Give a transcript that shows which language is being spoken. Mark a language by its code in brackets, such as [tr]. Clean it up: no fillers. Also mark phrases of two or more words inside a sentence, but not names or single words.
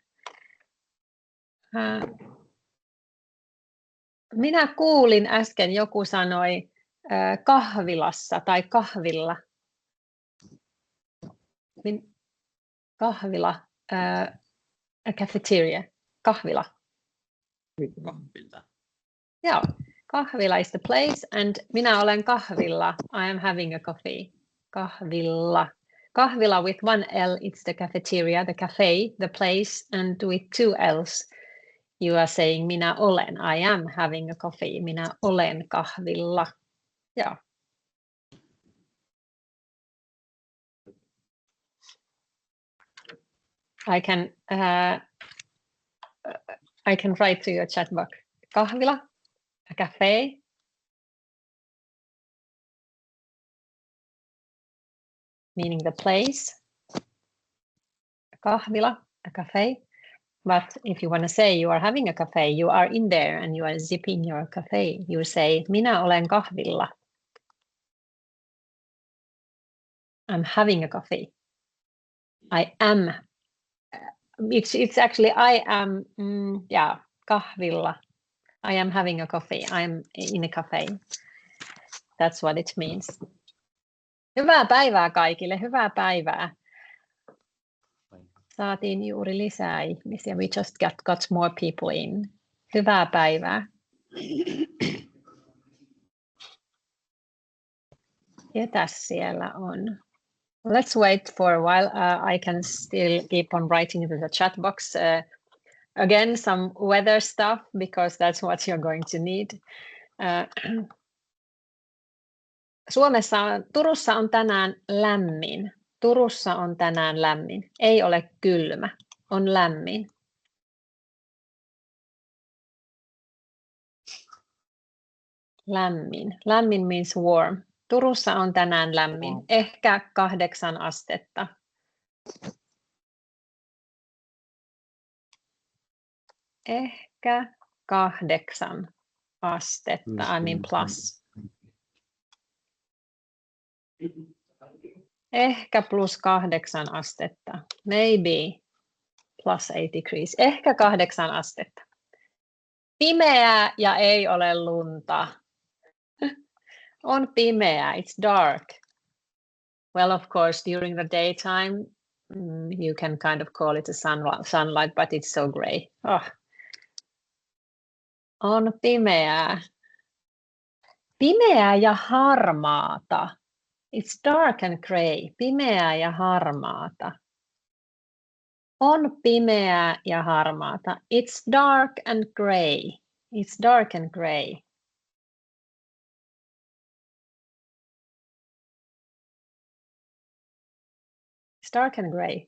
[fi] Minä kuulin äsken, joku sanoi kahvilassa tai kahvilla. Kahvila, [en] a cafeteria, [fi] kahvila. Kahvilta. Joo, kahvila [en] is the place and [fi] minä olen kahvilla. [en] I am having a coffee. [fi] Kahvilla. [en] Kahvila with one L, it's the cafeteria, the cafe, the place, and with 2 L's. You are saying [fi] minä olen. [en] I am having a coffee. [fi] Minä olen kahvilla. Joo. [en] I can write to your chat box. Kahvila, a cafe. Meaning the place. Kahvila, a cafe. But if you want to say you are having a cafe, you are in there and you are zipping your cafe. You say, [fi] minä olen kahvilla. [en] I'm having a coffee. I am. It's actually I am, kahvilla. I am having a coffee. I am in a cafe. That's what it means. [fi] Hyvää päivää kaikille, hyvää päivää. Saatiin juuri lisää ihmisiä. [en] We just got more people in. [fi] Hyvää päivää. Ketäs siellä on? [en] Let's wait for a while. I can still keep on writing into the chat box. Again, some weather stuff, because that's what you're going to need. [fi] Turussa on tänään lämmin. Turussa on tänään lämmin. Ei ole kylmä, on lämmin. Lämmin. [en] Lämmin means warm. [fi] Turussa on tänään lämmin. Ehkä 8 astetta. Ehkä 8 astetta, [en] I mean plus. [fi] Ehkä plus 8 astetta. [en] Maybe plus 8 degrees. [fi] Ehkä 8 astetta. Pimeää ja ei ole lunta. On pimeää. [en] It's dark. Well, of course, during the daytime, you can kind of call it a sunlight, but it's so gray. [fi] Oh. On pimeää. Pimeää ja harmaata. [en] It's dark and grey. [fi] Pimeää ja harmaata. On pimeää ja harmaata. [en] It's dark and grey. It's dark and grey. It's dark and grey.